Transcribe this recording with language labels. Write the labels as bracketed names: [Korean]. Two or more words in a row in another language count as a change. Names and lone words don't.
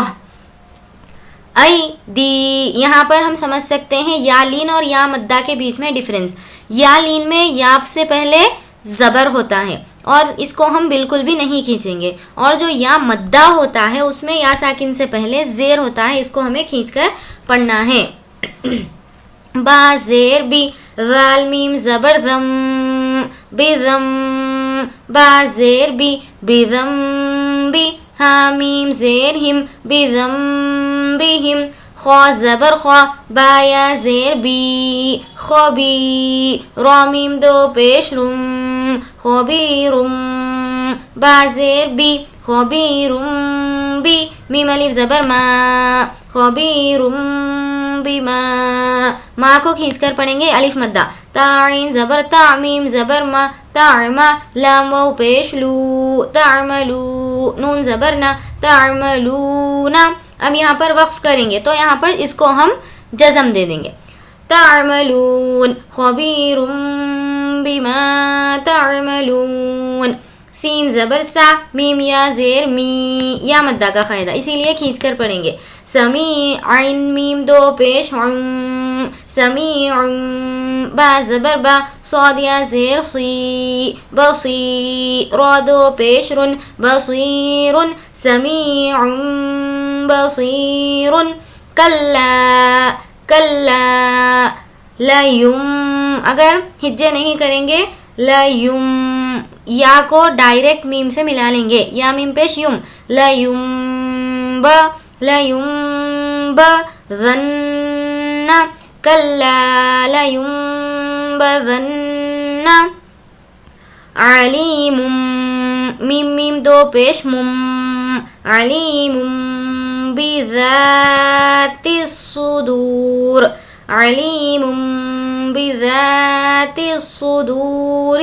[Urdu] ای دی، یہاں پر ہم سمجھ سکتے ہیں یا لین اور یا مدہ کے بیچ میں ڈفرینس. یا لین میں یا سے پہلے زبر ہوتا ہے اور اس کو ہم بالکل بھی نہیں کھینچیں گے، اور جو یا مدہ ہوتا ہے اس میں یا ساکن سے پہلے زیر ہوتا ہے، اس کو ہمیں کھینچ کر پڑھنا ہے. با زیر بی، ذال میم زبر ذم بذم، با زیر بی بذم بی، ہا میم زیر ہم بذم بہم، خوا زبر خوا، با یا زیر بی خبی، را میم دو پیش رم خبیرم، با زیر بی خبیرم بی، میم الف زبر ما خبیرم بما، ما کو کھینچ کر پڑھیں گے الف مدہ. تعین زبر تعمیم زبر ما تعما، لام واو پیش لو تعملو، نون زبر نا تعملون. اب یہاں پر وقف کریں گے تو یہاں پر اس کو ہم جزم دے دیں گے. [Arabic] تعملون خبیر بما تعملون. [Urdu] سین زبر سا، میم یا زیر می، یا مدہ کا قاعدہ اسی لیے کھینچ کر پڑھیں گے. سمیع میم دو پیش عم سمیع، با زبر با، صاد یا زیر صی بصی، را دو پیش رن بصیر، [Arabic] سمیع بصیر. [Urdu] کلا کلا لیم، اگر ہجے نہیں کریں گے لیم، یا کو ڈائریکٹ میم سے ملا لیں گے، یا میم پیش یم، لیم با لیم با ظن، کلا لیم بظن. علیم میم میم دو پیش مم، [Arabic] علیم بذات الصدور، علیم بذات الصدور.